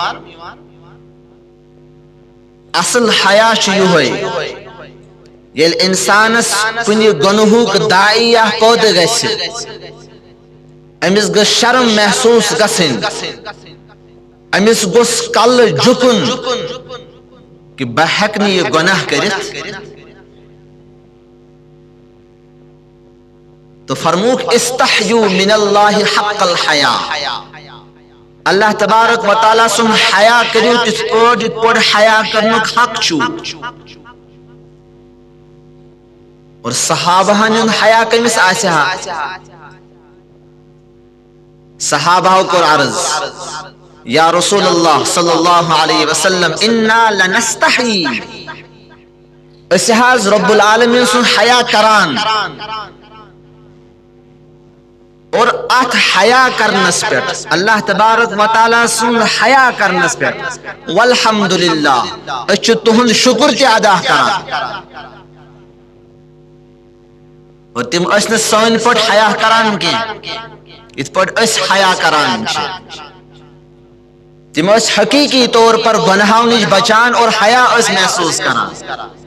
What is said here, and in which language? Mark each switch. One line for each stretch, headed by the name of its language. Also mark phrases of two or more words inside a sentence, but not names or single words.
Kashmiri: اصل حیا چھُ یہوے ییٚلہِ انسانس کُنہِ گۄنہُک داعی یا پٲدٕ گژھِ أمس گٔژھ شرم محسوس گژھٕنۍ أمس گوٚژھ کلہٕ جُکُن کہ بہ ہیٚکہٕ نہٕ یہِ گۄناہ کٔرِتھ تو فرموک
Arabic: استحیوا من اللہ حق الحیا
Kashmiri: اللہ تبارک و تعالیٰ سن حیا کریو تِتھ پٲٹھۍ حیا کرنُک حق چھُ اور صحابہن ہُنٛد حیا کٔمِس آسہِ ہا صحابہ کوٚر عرض
Arabic: یا رسول اللہ صلی اللہ علیہ وسلم انا لنستحی
Kashmiri: أسۍ حظ رب العالمین سن حیا کران اور ات حیا کرنس پٮ۪ٹھ اللہ تبارک و تعالیٰ سن حیا کرنس پٮ۪ٹھ والحمدللہ أسۍ چھِ تُہُنٛد شکر تہِ ادا کران اور تِم ٲسۍ نہٕ سٲنۍ پٲٹھۍ حیا کران کینٛہہ یِتھ پٲٹھۍ أسۍ حیا کران چھِ تِم ٲسۍ حقیقی طور پر گناہو نِش بچان اور حیا ٲسۍ محسوس کران